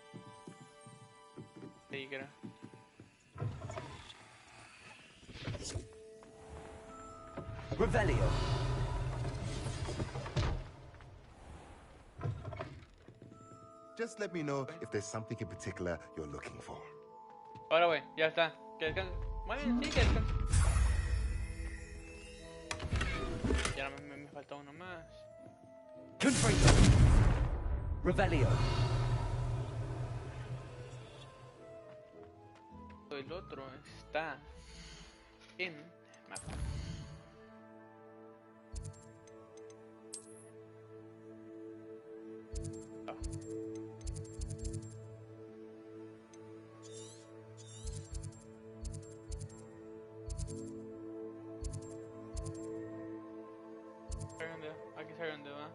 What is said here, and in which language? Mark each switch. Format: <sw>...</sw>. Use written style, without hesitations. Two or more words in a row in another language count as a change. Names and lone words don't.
<es>Tigra. Revelio.</es> <en>Just let me know if there's something in particular you're looking for.</en> <es>Ahora, güey, ya está. Que descanse. Bueno, sí, que descanse. Ya no me falta uno más. Confringo. Revelio. El otro está en mapa. Ah. Aquí sabe dónde va.</es>